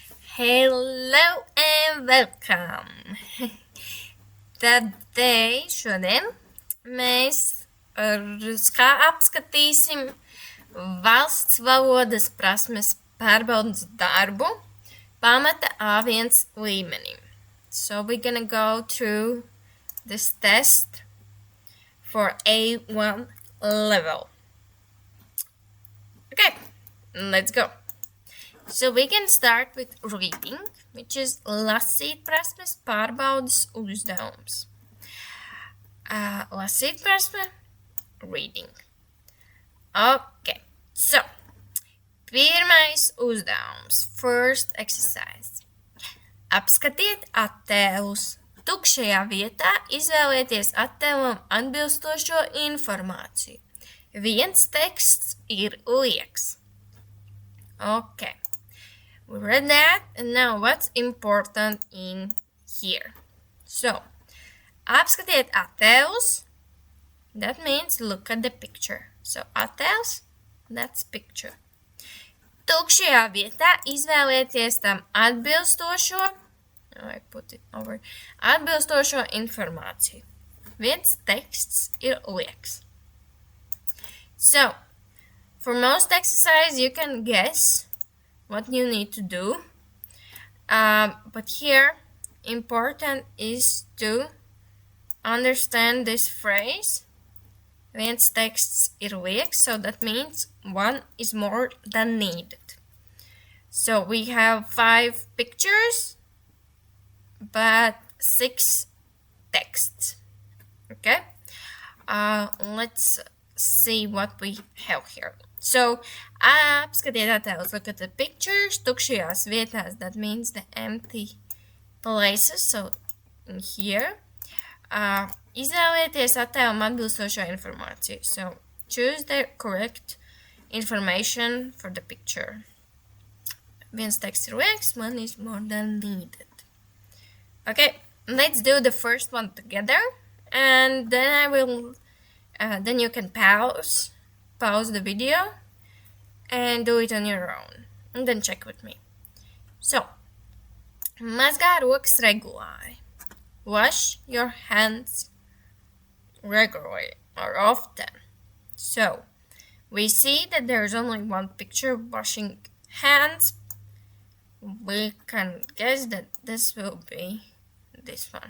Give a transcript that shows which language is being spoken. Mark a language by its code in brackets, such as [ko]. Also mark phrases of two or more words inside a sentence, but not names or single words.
[en] Hello and welcome! [lv] Šodien mēs apskatīsim valsts valodas prasmes pārbaudas darbu pamata A1 līmenim. [en] So we're gonna go through this test for A1 level. Okay, let's go. So we can start with reading, which is [lv] lasīt prasmes pārbaudas uzdevums. Lasīt prasme, [en] reading. Okay, so [lv] pirmais uzdevums, [en] first exercise. [lv] Apskatiet attēlus. Tukšajā vietā izvēlieties attēlam atbilstošo informāciju. Viens teksts ir lieks. [en] Okay. We read that, and now what's important in here? So, [lv] apskatiet attēlus, [en] that means look at the picture. So, attēls, that's picture. [lv] Tukšajā vietā izvēlieties tam atbilstošo, atbilstošo informāciju. Viens teksts ir lieks. [en] So, for most exercise, you can guess what you need to do, but here important is to understand this phrase. [lv] Viens teksts ir lieks, [en] so that means one is more than needed. So we have 5 pictures, but 6 texts. Okay, let's see what we have here. So, [lv] apskatiet attēlus, [en] look at the pictures, [lv] tukšajās vietās, [en] that means the empty places, so in here. [lv] Izvēlieties attēlam atbilstošo informāciju, [en] so choose the correct information for the picture. [lv] Viens teksts ir lieks, [en] one is more than needed. Okay, let's do the first one together, and then then you can pause the video and do it on your own, and then check with me. So, [lv] mazgā rokas regulāri. [en] Wash your hands regularly or often. So, we see that there's only one picture washing hands. We can guess that this will be this one.